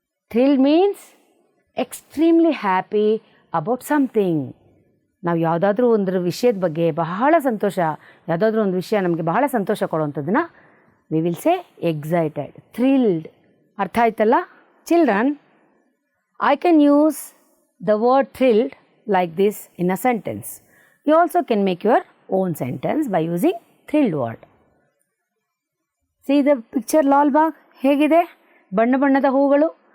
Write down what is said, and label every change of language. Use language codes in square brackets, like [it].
[en] Thrilled means extremely happy about something. [kn] ನಾವು ಯಾವುದಾದ್ರೂ ಒಂದು ವಿಷಯದ ಬಗ್ಗೆ ಬಹಳ ಸಂತೋಷ, ಯಾವುದಾದ್ರೂ ಒಂದು ವಿಷಯ ನಮಗೆ ಬಹಳ ಸಂತೋಷ ಕೊಡುವಂಥದ್ದನ್ನು [en] We will say excited, thrilled. [kn] ಅರ್ಥ ಆಯ್ತಲ್ಲ children? [en] I can use the word thrilled like this in a sentence. You also can make your own sentence by using thrilled word. See the picture [kn] Lal Bagh ಹೇಗಿದೆ? ಬಣ್ಣ ಬಣ್ಣದ ಹೂಗಳು.